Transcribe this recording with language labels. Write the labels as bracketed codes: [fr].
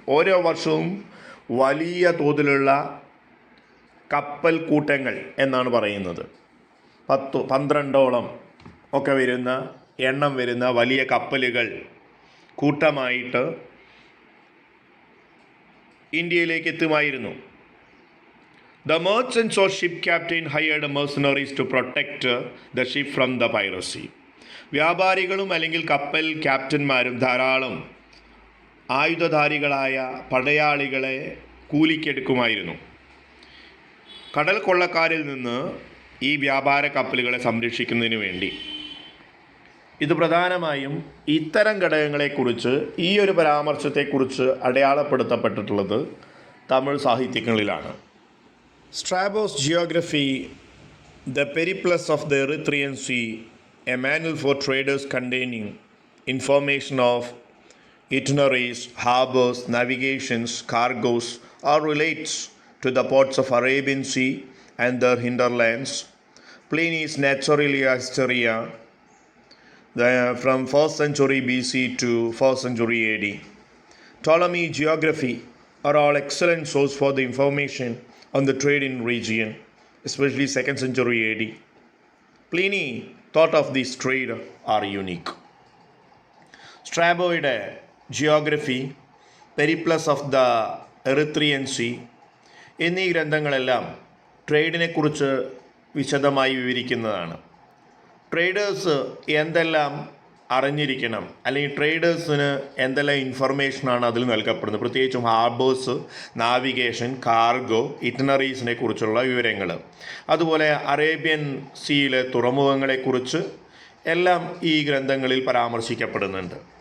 [ml] ഓരോ വർഷവും വലിയ തോതിലുള്ള കപ്പൽ കൂട്ടങ്ങൾ എന്നാണ് പറയുന്നത്. 10-12 ഒക്കെ എണ്ണം വരുന്ന വലിയ കപ്പലുകൾ കൂട്ടമായിട്ട് ഇന്ത്യയിലേക്ക് എത്തുമായിരുന്നു. [en] The merchants or ship captain hired mercenaries to protect the ship from the piracy. [ml] വ്യാപാരികളും അല്ലെങ്കിൽ കപ്പൽ ക്യാപ്റ്റന്മാരും ധാരാളം ആയുധധാരികളായ പടയാളികളെ കൂലിക്കെടുക്കുമായിരുന്നു. കടൽ കൊള്ളക്കാരിൽ നിന്ന് ഈ വ്യാപാര കപ്പലുകളെ സംരക്ഷിക്കുന്നതിന് വേണ്ടി. ഇത് പ്രധാനമായും ഇത്തരം ഘടകങ്ങളെക്കുറിച്ച് ഈ ഒരു പരാമർശത്തെക്കുറിച്ച് അടയാളപ്പെടുത്തപ്പെട്ടിട്ടുള്ളത് Tamil സാഹിത്യങ്ങളിലാണ്. [en] Strabo's Geography, The Periplus of the Erythraean Sea, a manual for traders containing information of itineraries, harbors, navigations, cargoes, or relates to the ports of Arabian Sea and their hinterlands. Pliny's Naturalia Historia, from 1st century BC to 4th century AD. Ptolemy Geography are all excellent source for the information on the trade in region, especially 2nd century AD. Pliny thought of this trade are unique. [ml] സ്ട്രാബോയുടെ geography, Periplus of the Erythraean see എന്നീ ഗ്രന്ഥങ്ങളെല്ലാം ട്രേഡിനെക്കുറിച്ച് വിശദമായി വിവരിക്കുന്നതാണ്. Traders എന്തെല്ലാം അറിഞ്ഞിരിക്കണം, അല്ലെങ്കിൽ ട്രേഡേഴ്സിന് എന്തെല്ലാം ഇൻഫർമേഷനാണ് അതിൽ നൽകപ്പെടുന്നത്, പ്രത്യേകിച്ചും harbours, navigation, cargo, ഇറ്റിനറീസിനെ കുറിച്ചുള്ള വിവരങ്ങൾ, അതുപോലെ അറേബ്യൻ സീയിലെ തുറമുഖങ്ങളെക്കുറിച്ച് എല്ലാം ഈ ഗ്രന്ഥങ്ങളിൽ പരാമർശിക്കപ്പെടുന്നുണ്ട്.